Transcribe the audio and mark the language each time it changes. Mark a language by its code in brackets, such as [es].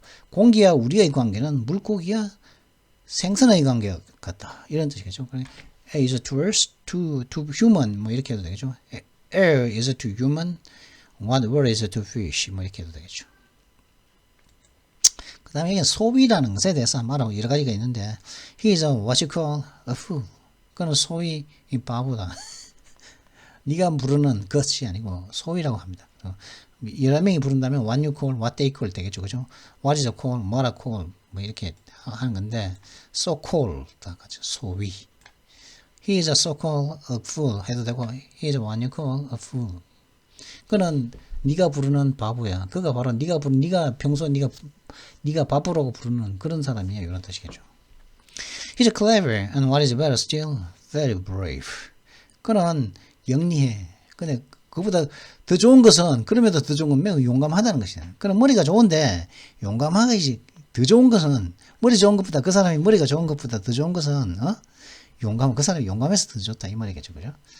[ko] 공기와 우리의 관계는 물고기와 생선의 관계가 같다. 이런 뜻이겠죠. [en] Air is to us, to human [ko] 뭐 이렇게 해도 되겠죠. [en] Air is to human, what water is to fish 뭐 이렇게 해도 되겠죠. [ko] 그 다음에 이게 소위라는 것에 대해서 말하고 여러 가지가 있는데 [en] he is what you call a fool. [ko] 그는 소위 이 바보다. 네가 부르는 것이 아니고 소위라고 합니다. 여러 명이 부른다면 [en] what you call, what they call [ko] 되겠죠. 그죠? [en] what is a call, what a call [ko] 뭐 이렇게 하는 건데 [en] so called 소위. He is a so-called a fool [ko] 해도 되고 [en] he is what you call a fool. [ko] 그는 네가 부르는 바보야. 그가 바로 네가 평소 네가 바보라고 부르는 그런 사람이야. 이런 뜻이겠죠. [en] He's clever and what is better still, very brave. [ko] 그는 영리해. 근데 그보다 더 좋은 것은 그럼에도 더 좋은 건 매우 용감하다는 것이야. 그는 머리가 좋은데 용감하기 더 좋은 것은 머리 좋은 것보다 그 사람이 머리가 좋은 것보다 더 좋은 것은 그 사람이 용감해서 더 좋다 이 말이겠죠. 그죠?